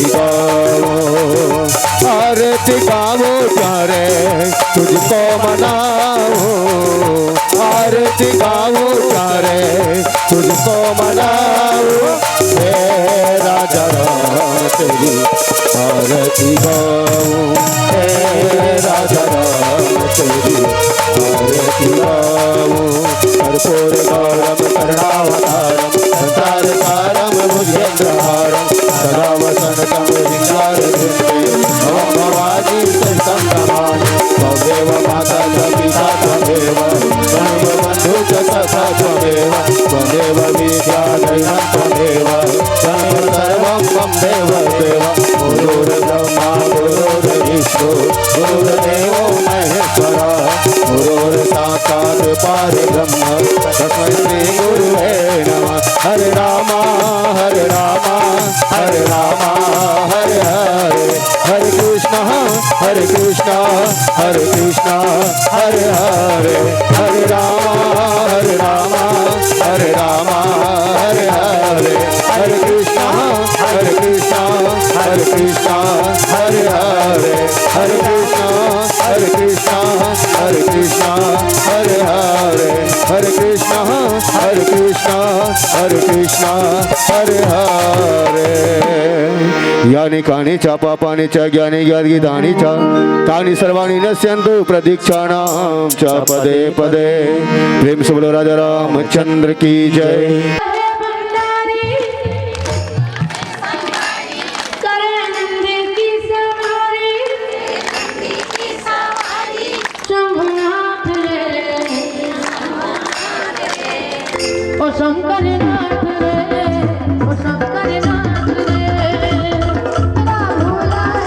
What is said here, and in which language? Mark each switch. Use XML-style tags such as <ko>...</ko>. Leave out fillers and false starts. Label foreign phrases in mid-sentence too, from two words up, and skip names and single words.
<hi>गाऊं, आरती गाऊं प्यारे तुझको मनाऊं, आरती गाऊं प्यारे तुझको मनाऊं, हे राजा राम तेरी आरती गाऊं, हे राजा राम तेरी आरती गाऊं।</hi> <sa>कर्पूर गौरम करुणावतारम संसार सारम भुजगेन्द्रहारम सदा वसंतम विचारधृते भवं भवानी सहितं नमामि। त्वमेव माता च पिता त्वमेव त्वमेव बन्धु च सखा त्वमेव त्वमेव विद्या दैवं त्वमेव त्वमेव सर्वं मम देव देव। गुरुर्ब्रह्मा गुरुर्विष्णु गुरुर्देवो महेश्वरः गुरुर्साक्षात् परब्रह्म तस्मै श्री गुरुवे नमः। हरे रामा हरे रामा हरे रामा हरे हरे हरे कृष्ण कृष्णा हरे कृष्णा हरे हरे हरे रामा हरे रामा हरे रामा हरे हरे हरे कृष्णा हरे कृष्णा हरे कृष्णा हरे हरे हरे कृष्णा हरे कृष्णा हरे कृष्णा हरे हरे हरे कृष्णा हरे कृष्णा हरे कृष्णा हरे हरे यानि कानि च पापानि च ज्ञानि ज्ञातगीतानि च तानि सर्वाणि नश्यन्तु प्रदीक्षाणां च पदे पदे।</sa> <hi>प्रेम से बोलो राजा रामचंद्र की जय। ओ शंकर नाथ रे, ओ शंकर नाथ रे, भोला है</hi>